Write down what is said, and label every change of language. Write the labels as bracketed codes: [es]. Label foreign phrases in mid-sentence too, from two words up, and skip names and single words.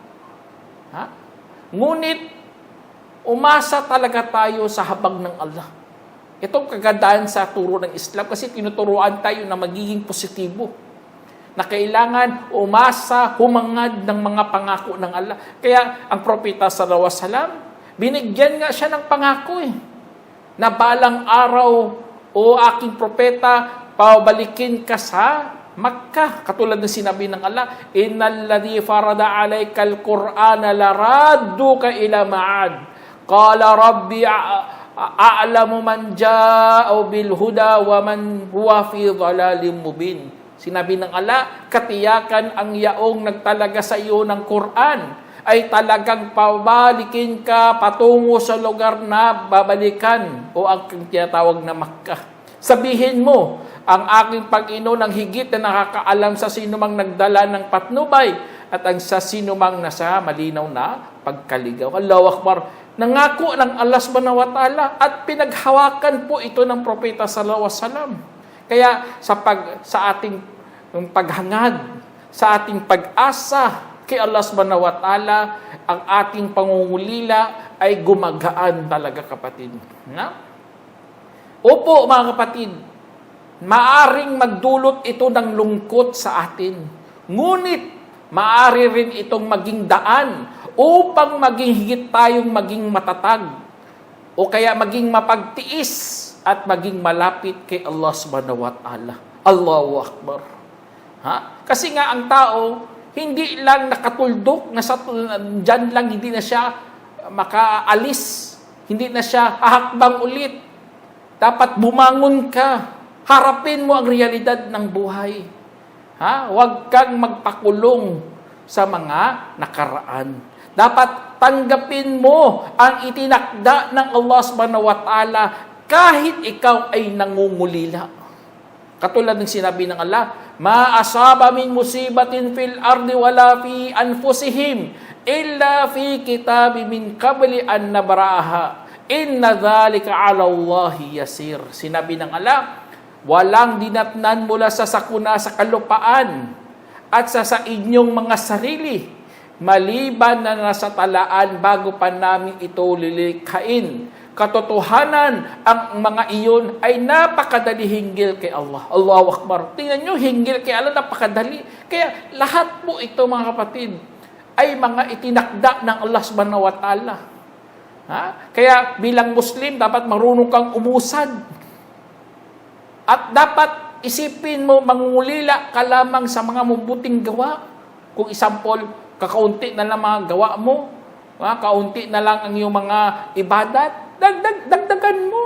[tl] Ngunit, umasa talaga tayo sa habag ng Allah. Itong kagandahan sa turo ng Islam, kasi tinuturuan tayo na magiging positibo. Na kailangan umasa, humangad ng mga pangako ng Allah. Kaya ang propeta [ar] صلى الله عليه وسلم, [tl] binigyan nga siya ng pangako na balang araw, o aking propeta, pabalikin ka sa Makkah. Katulad ng sinabi ng Allah, [ar] إن الذي فرض عليك القرآن لرادك إلى معاد. قال ربي أعلم من جاء بالهدى ومن هو في ضلال مبين. [tl] Sinabi ng Allah, katiyakan ang yaong nagtalaga sa iyo ng Quran ay talagang pabalikin ka patungo sa lugar na babalikan, o ang tinatawag na Makkah. Sabihin mo, ang aking Panginoon ang higit na nakakaalam sa sinumang nagdala ng patnubay at ang sa sinumang nasa malinaw na pagkaligaw. [ar] الله أكبر. [tl] Nangako ng Allah [ar] سبحانه وتعالى [tl] at pinaghawakan po ito ng propeta [ar] صلى الله عليه وسلم. [tl] Kaya sa ating paghangad, sa ating pag-asa kay Allah [ar] سبحانه وتعالى, [tl] ang ating pangungulila ay gumagaan talaga, kapatid. Na? Opo, mga kapatid, maaring magdulot ito ng lungkot sa atin. Ngunit, maari rin itong maging daan upang maging higit tayong maging matatag o kaya maging mapagtiis at maging malapit kay Allah [ar] سبحانه وتعالى. الله أكبر. [tl] Kasi nga ang tao, hindi lang nakatuldok, dyan lang, hindi na siya makaalis, hindi na siya hahakbang ulit. Dapat bumangon ka, harapin mo ang realidad ng buhay. Huwag kang magpakulong sa mga nakaraan. Dapat tanggapin mo ang itinakda ng Allah [ar] سبحانه وتعالى [tl] kahit ikaw ay nangungulila. Katulad ng sinabi ng Allah, [ar] ما أصاب من مصيبة في الأرض ولا في أنفسهم إلا في كتاب من قبل أن نبرأها إن ذلك على الله يسير. [tl] Sinabi ng Allah, walang dinatnan mula sa sakuna sa kalupaan at sa inyong mga sarili maliban na nasa talaan bago pa namin ito lilikhain. Katotohanan, ang mga iyon ay napakadali hinggil kay Allah. [ar] الله أكبر. [tl] Tingnan nyo, hinggil kay Allah, napakadali. Kaya lahat po ito, mga kapatid, ay mga itinakda ng Allah [ar] سبحانه وتعالى. [tl] Kaya bilang Muslim, dapat marunong kang umusad. At dapat isipin mo, mangungulila ka lamang sa mga mabuting gawa. Kung example, kakaunti na lang mga gawa mo, kaunti na lang ang iyong mga ibadat, dagdagan mo.